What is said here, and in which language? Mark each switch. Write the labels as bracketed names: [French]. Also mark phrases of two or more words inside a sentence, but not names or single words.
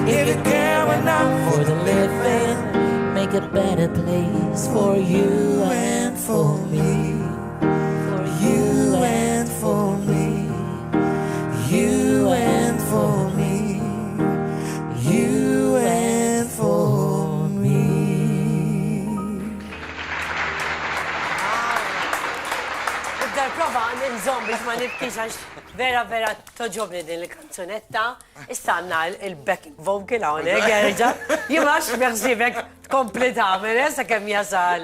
[English] If you care enough for the living, make a better place for you and for me. For you and for me. You and for me. You and for me. [Maltese] Ibda prova nżomm biex ma nibkix għax vera toġobni din il-kanzunetta. Istanna il- [English] backing vocal [Maltese] hawnhekk jerġa'. Jimax beħsibek tkompli tagħmel sa kemm jasal.